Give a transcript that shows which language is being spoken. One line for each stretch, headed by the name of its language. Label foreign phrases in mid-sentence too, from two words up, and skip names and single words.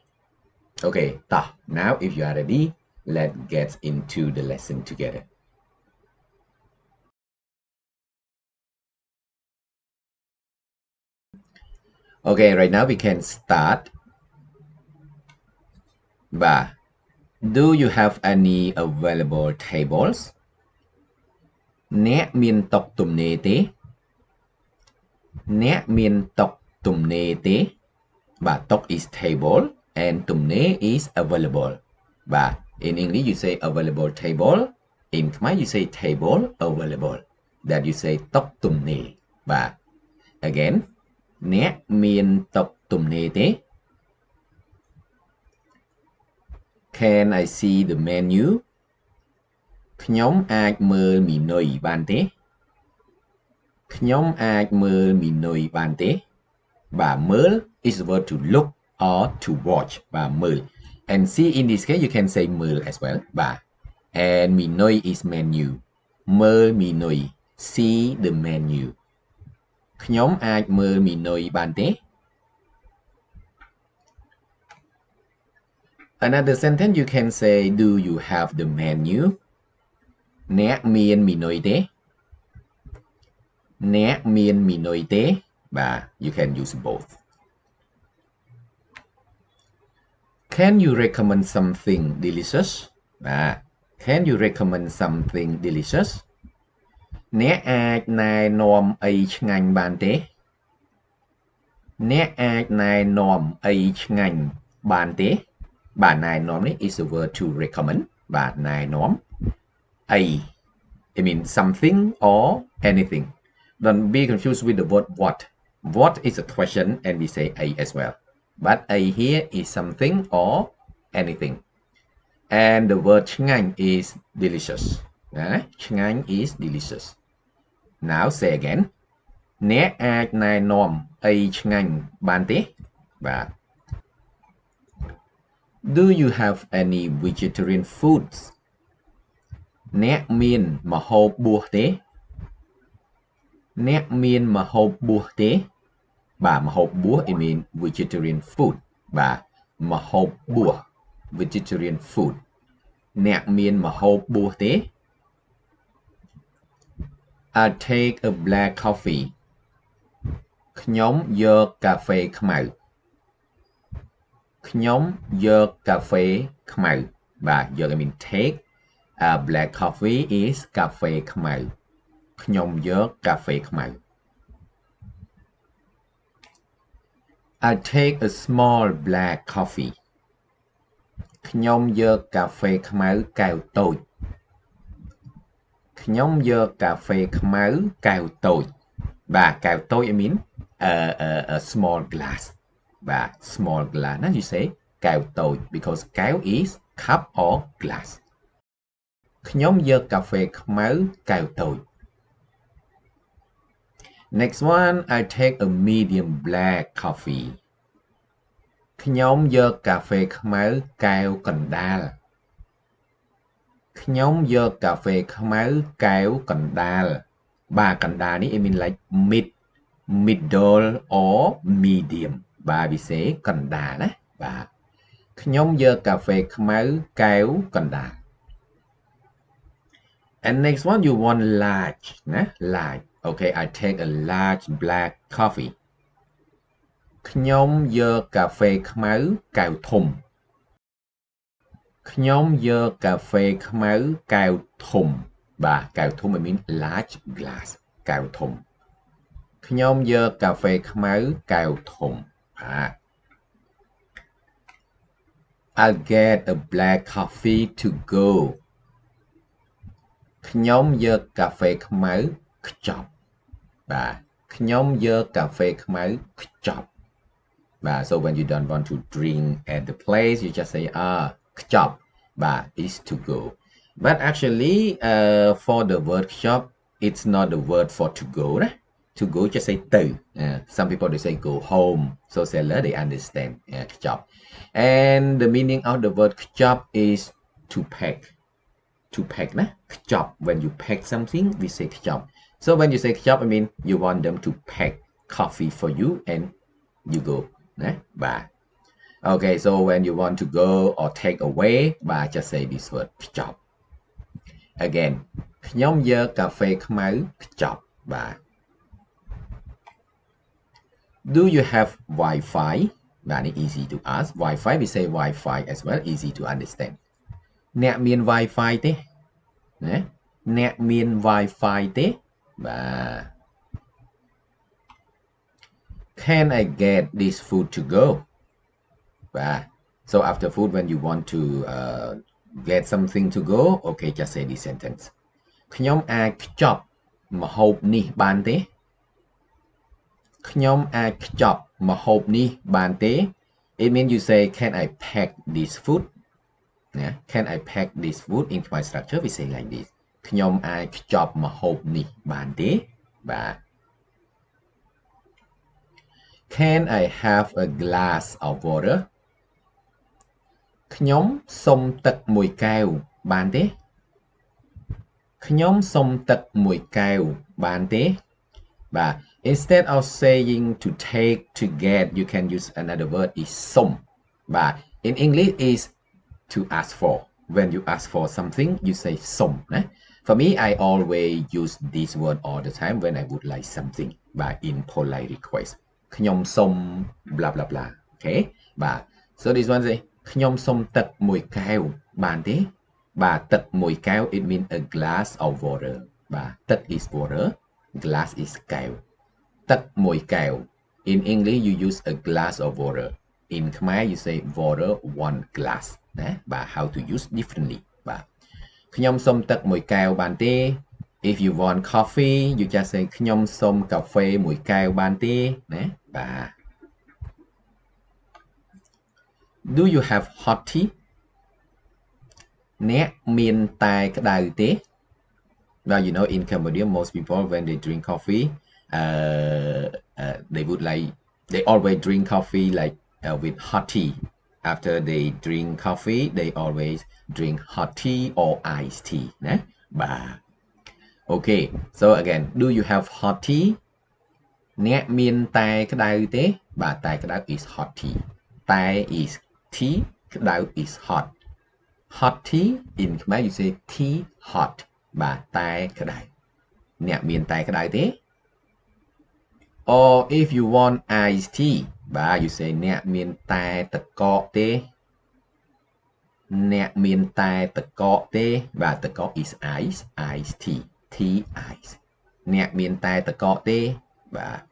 English: Okay, now if you are ready, let's get into the lesson together. Okay, right now we can start. Do you have any available tables?
Khmer: អ្នកមានតុទំនេរទេ អ្នកមានតុទំនេរទេ តុ
English: is table and
Khmer: ទំនេរ
English: is available. In English you say available table. In Khmer you say table available. That you say
Khmer: តុទំនេរ
English: Again
Khmer: អ្នកមានតុទំនេរទេ
English: Can I see the menu?
Khmer: ខ្ញុំអាចមើលមីនុយបានទេ ខ្ញុំអាចមើលមីនុយបានទេ មើល
English: is the word to look or to watch
Khmer: មើល
English: and see in this case you can say
Khmer: មើល
English: as well and
Khmer: មីនុយ
English: is menu
Khmer: មើលមីនុយ
English: see the menu
Khmer: ខ្ញុំអាចមើលមីនុយបានទេ
English: Another sentence you can say do you have the menu
Khmer: អ្នកមានមីនុយទេ អ្នកមានមីនុយទេ
English: you can use both. Can you recommend something delicious? Can you recommend something delicious?
Khmer: អ្នកអាចណែនាំអីឆ្ងាញ់បានទេ អ្នកអាចណែនាំអីឆ្ងាញ់បានទេ ណែនាំនេះ
English: is a word to recommend
Khmer: ណែនាំ
English: I mean something or anything. Don't be confused with the word what. What is a question and we say a as well. But a here is something or anything. And the word ឆ្ងាញ់ is delicious. ឆ្ងាញ់ is delicious. Now say again.
Khmer: អ្នកអាចណែនាំអីឆ្ងាញ់បានទេ
English: Do you have any vegetarian foods?
Khmer: អ្នកមានម្ហូបបួសទេ អ្នកមានម្ហូបបួសទេ ម្ហូបបួស
English: it means vegetarian food
Khmer: ម្ហូបបួស
English: vegetarian food
Khmer: អ្នកមានម្ហូបបួសទេ
English: I'll take a black coffee
Khmer: ខ្ញុំយកកាហ្វេខ្មៅ ខ្ញុំយកកាហ្វេខ្មៅ យក
English: I mean take black coffee is
Khmer: កាហ្វេខ្មៅ ខ្ញុំយកកាហ្វេខ្មៅ
English: I'll take a small black coffee
Khmer: ខ្ញុំយកកាហ្វេខ្មៅកែវតូច ខ្ញុំយកកាហ្វេខ្មៅកែវតូច កែវតូច
English: I mean a small glass small glass
Khmer: ណា
English: you say
Khmer: កែវតូច because កែវ
English: is cup or glass
Khmer: ខ្ញុំយកកាហ្វេខ្មៅកែវតូច
English: Next one I take a medium black coffee
Khmer: ខ្ញុំយកកាហ្វេខ្មៅកែវកណ្ដាល ខ្ញុំយកកាហ្វេខ្មៅកែវកណ្ដាល កណ្ដាលនេះ
English: I mean like middle or medium we say
Khmer: កណ្ដាលណា ខ្ញុំយកកាហ្វេខ្មៅកែវកណ្ដាល
English: And next one you want large
Khmer: ណា
English: large Okay I take a large black coffee
Khmer: ខ្ញុំយកកាហ្វេខ្មៅកែវធំ ខ្ញុំយកកាហ្វេខ្មៅកែវធំបាទ កែវធំ
English: it mean large glass
Khmer: កែវធំ ខ្ញុំយកកាហ្វេខ្មៅកែវធំ បាទ
English: I'll get a black coffee to go
Khmer: ខ្ញុំយកកាហ្វេខ្មៅខ្ចប់ បាទ ខ្ញុំយកកាហ្វេខ្មៅខ្ចប់ បាទ
English: so when you don't want to drink at the place you just say
Khmer: ខ្ចប់ បាទ
English: is to go but actually for the word ខ្ចប់ it's not the word for to go ណា to go just say ទៅ some people they say go home so seller they understand ខ្ចប់ and the meaning of the word ខ្ចប់ is to pack
Khmer: ណា ខ្ចប់
English: when you pack something we say ខ្ចប់ so when you say ខ្ចប់ I mean you want them to pack coffee for you and you go
Khmer: ណា បាទ
English: okay so when you want to go or take away បាទ just say this word ខ្ចប់ again
Khmer: ខ្ញុំយកកាហ្វេខ្មៅខ្ចប់ បាទ
English: do you have Wi-Fi
Khmer: បាទ នេះ
English: easy to ask Wi-Fi we say Wi-Fi as well easy to understand
Khmer: អ្នកមាន Wi-Fi ទេ ណា អ្នកមាន Wi-Fi ទេ បាទ
English: can I get this food to go បាទ so after food when you want to get something to go okay just say this sentence
Khmer: ខ្ញុំអាចខ្ចប់ម្ហូបនេះបានទេ ខ្ញុំអាចខ្ចប់ម្ហូបនេះបានទេ
English: it means you say can I pack this food ណា can I pack this food in my structure we say like this
Khmer: ខ្ញុំអាចខ្ចប់ម្ហូបនេះបានទេ បាទ
English: can I have a glass of water
Khmer: ខ្ញុំសុំទឹកមួយកែវបានទេ ខ្ញុំសុំទឹកមួយកែវបានទេ បាទ
English: instead of saying to take to get you can use another word is
Khmer: សុំ បាទ
English: in English is to ask for when you ask for something you say
Khmer: សុំ ណា
English: for me I always use this word all the time when I would like something បាទ in polite request
Khmer: ខ្ញុំសុំ
English: blah blah blah okay បាទ so this one say
Khmer: ខ្ញុំសុំទឹកមួយកែវបានទេ បាទ ទឹកមួយកែវ
English: it mean a glass of water
Khmer: បាទ ទឹក
English: is water glass is
Khmer: កែវ ទឹកមួយកែវ
English: in English you use a glass of water in Khmer you say water one glass
Khmer: ណា បាទ
English: how to use differently
Khmer: បាទ ខ្ញុំសុំទឹកមួយកែវបានទេ
English: if you want coffee you just say
Khmer: ខ្ញុំសុំកាហ្វេមួយកែវបានទេ ណា បាទ
English: do you have hot tea
Khmer: អ្នកមានតែក្តៅទេ
English: well you know in Cambodia most people when they drink coffee they would like they always drink coffee like with hot tea after they drink coffee they always drink hot tea or iced tea
Khmer: ណា បាទ
English: okay so again do you have hot tea
Khmer: អ្នកមានតែក្តៅទេ បាទ តែក្តៅ
English: is hot tea តែ is tea ក្តៅ is hot hot tea in Khmer you say tea hot
Khmer: បាទ តែក្តៅ អ្នកមានតែក្តៅទេ
English: or if you want iced tea
Khmer: បាទ
English: you say
Khmer: អ្នកមានតែទឹកកកទេ អ្នកមានតែទឹកកកទេ បាទ ទឹកកក
English: is ice iced tea tea ice
Khmer: អ្នកមានតែទឹកកកទេ បាទ